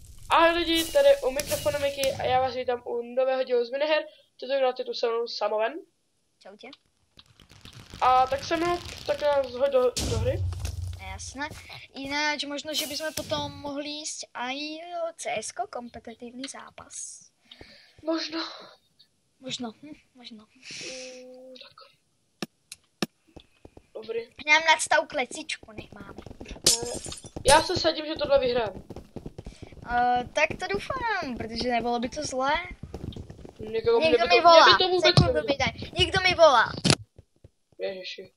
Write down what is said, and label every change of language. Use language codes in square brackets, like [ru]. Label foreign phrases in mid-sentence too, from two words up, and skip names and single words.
[cs] Ahoj lidi, tady u mikrofonu Miky a já vás vítám u nového dílu z miniher. Tentokrát je tu se mnou Samoven. Čautě. A tak se mnou, tak nás hoď do hry. [sk] Jasné. Ináč možno, že bychom potom mohli ísť aj CS-ko, kompetitívny zápas. Možno. Možno. [cs] Tak. Dobrý. [sk] Nám nadstav klecičku, nech máme. [cs] Já se sadím, že tohle vyhrám. Tak to doufám, protože nebylo by to zlé. Někdo mi volá. Mě by to vůbec Někdo mi volá. Ježiši.